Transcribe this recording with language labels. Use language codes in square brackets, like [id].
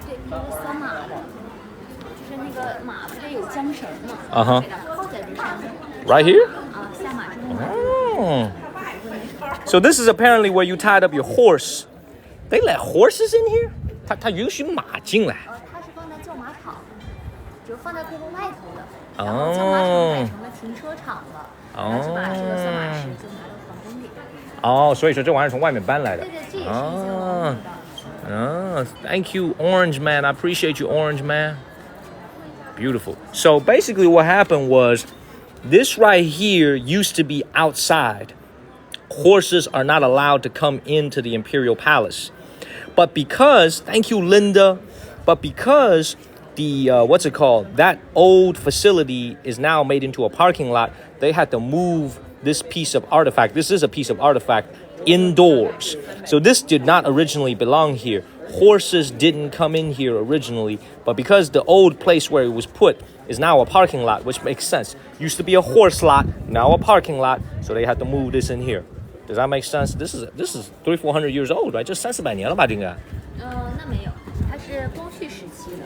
[zh] 对，那个酸马的，就是那个马不是有缰绳吗？给它靠在这上面。 [en] Right here? [zh] 下马之后。 [en] So this is apparently where you tied up your horse. They let horses in here? [zh] 他允许马进来？它是放在叫马场，就放在队伍外头的，然后叫马场改成了停车场了，然后就把这个酸马石就拿到皇宫里。哦，所以说这玩意儿从外面搬来的。对对，这也是以前王宫的。 [en] Thank you, Orange Man. I appreciate you, Orange Man. Beautiful. So basically what happened was this right here used to be outside. Horses are not allowed to come into the Imperial Palace. But because, thank you, Linda, but because the, what's it called? That old facility is now made into a parking lot, they had to move this piece of artifact. This is a piece of artifact indoors. So this did not originally belong here. Horses didn't come in here originally, but because the old place where it was put is now a parking lot, which makes sense. Used to be a horse lot, now a parking lot, so they had to move this in here. Does that make sense? This is 300-400 years old, right? [zh] 这300-400年了吧，这个？那没有，它是光绪时期的。